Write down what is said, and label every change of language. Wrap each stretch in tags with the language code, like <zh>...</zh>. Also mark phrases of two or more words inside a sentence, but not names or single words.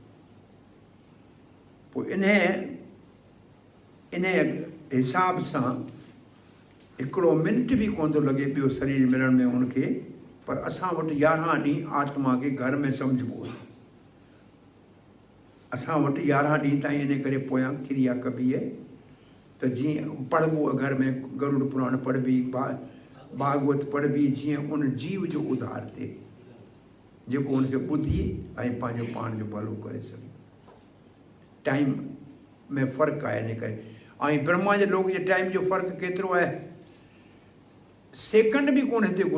<sd>पोइ इन हिसाब सां हिकिड़ो मिंट बि कोन थो लॻे ॿियो शरीर मिलण में उनखे। पर असां वटि 11 ॾींहं आत्मा खे घर में सम्झिबो आहे। असां वटि 11 ॾींहं ताईं इन करे पोयां क्रिया कबी आहे त जीअं पढ़बो आहे घर में, गरुड़ पुराण पढ़बी, भागवत पढ़बी, जीअं उन जीव जो उद्धार थिए जेको उनखे ॿुधी ऐं पंहिंजो पाण जो भलो करे सघे। टाइम में फ़र्क़ु आहे इन करे। ऐं ब्रह्मा जे लोक जे टाइम जो फ़र्क़ु केतिरो आहे? सेकंड बि कोन हिते गुज़रंदो।</sd>